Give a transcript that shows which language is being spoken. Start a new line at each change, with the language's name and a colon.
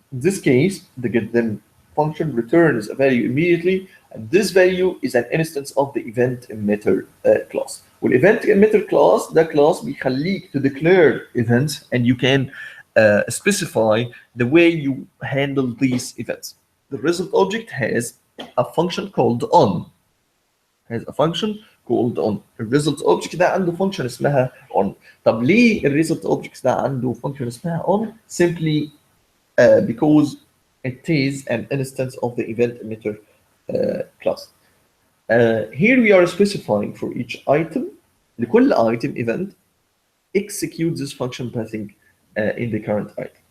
English: In this case the getThem function returns a value immediately, and this value is an instance of the event emitter class. والevent emitter class ده class
Arabic: بيخليك
English: to declare events, and you can specify the way you handle these events. The result object has a function called on. Has a function called on.
Arabic: الريزلت اوبجكت ده عنده فانكشن اسمها on. طب ليه الريزلت اوبجكت ده عنده فانكشن اسمها on؟
English: simply because it is an instance of the event emitter class. Here we are specifying for each item, لكل item event execute this function passing in the current item.